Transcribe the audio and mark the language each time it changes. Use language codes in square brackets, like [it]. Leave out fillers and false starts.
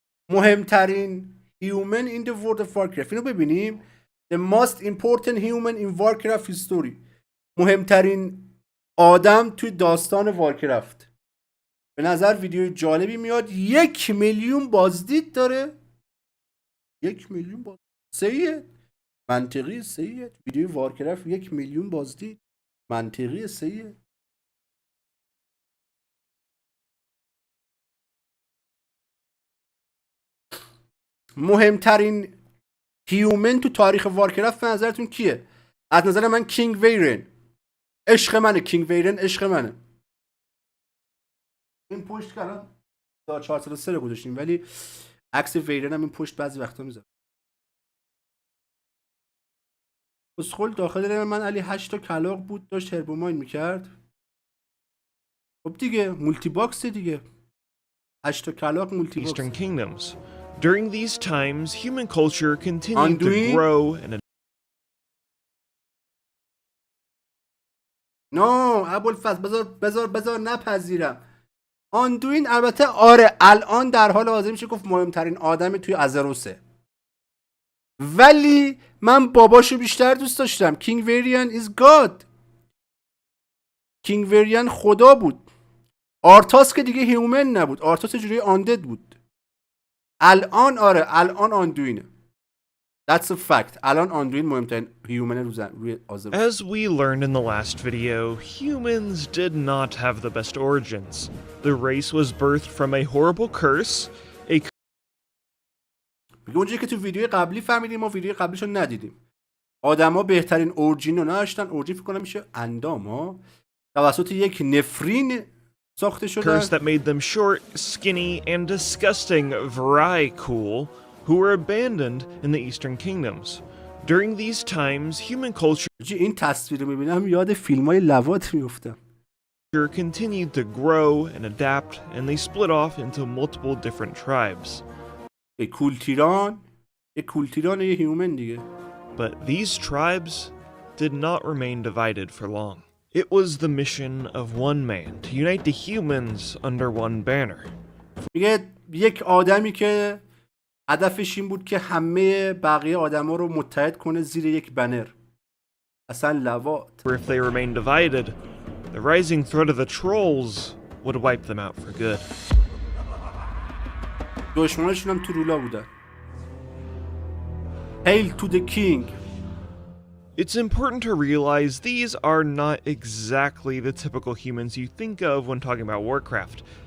[fa] مهمترین [en] human in the world of Warcraft. [fa] اینو ببینیم. [en] The most important human in Warcraft history. [fa] مهمترین آدم توی داستان وارکرافت. به نظر ویدیو جالبی میاد. 1 میلیون بازدید داره. 1 میلیون بازدید. سیه. منطقی سیه. ویدیو وارکرافت 1 میلیون بازدید. منطقی سیه. مهمترین هیومن تو تاریخ وارکرافت به نظرتون کیه؟ از نظر من کینگ ویرن. عشق منه کینگ ویرن، عشق منه. این پشت که الان 403 رو گذاشتیم ولی عکس ویرن هم این پشت بعضی وقتا میذاره. اسخول داخل دل من علی 8 تا کلاغ بود داشت هربوماین میکرد. خب دیگه مولتی باکس دیگه. 8 تا کلاغ مولتی باکس. [en] Eastern kingdoms. During these times, human culture continued to grow and [fa] نو ابوالفضل بذار نپذیرم. آندوین البته آره الان در حال حاضر میشه گفت مهمترین آدم توی ازروسه، ولی من باباشو بیشتر دوست داشتم. کینگ ویریان [en] is God. [fa] کینگ ویریان خدا بود. آرتاس که دیگه هیومن نبود، آرتاس جوری آندد بود. الان آره الان آندوینه. [en] That's a fact. [fa] الان آندوین مهمترین هیومن روی آزروس. [en] As we learned in the last video, humans did not have the best origins. The race was birthed from a horrible curse. [fa] میگه اونجایی که تو ویدیو قبلی فهمیدیم ما ویدیو قبلیشو ندیدیم. آدما بهترین اورجین رو نداشتن. اورجین فکر کنم میشه اندام ها. توسط یک نفرین ساخته شدن. [en] Curse that made them short, skinny, and disgusting Vrykul, who were abandoned in the Eastern kingdoms. During these times, human culture [fa] این تصویر رو میبینم یاد فیلمای لواط میفتم. [en] continued to grow and adapt, and they split off into multiple different tribes. [fa] یک کولتیران یه هیومن دیگه. [en] But these tribes did not remain divided for long. It was the mission of one man to unite the humans under one banner. [fa] میگه یک آدمی که هدفش این بود که همه بقیه آدما رو متحد کنه زیر یک بنر. اصلا لواط. [en] If they remained divided, the rising threat of the trolls would wipe them out for good. [fa] دشمناشون هم تو رولا بودن. [en] Hail to the king. It's important to realize these are not exactly the typical humans you think of when talking about Warcraft.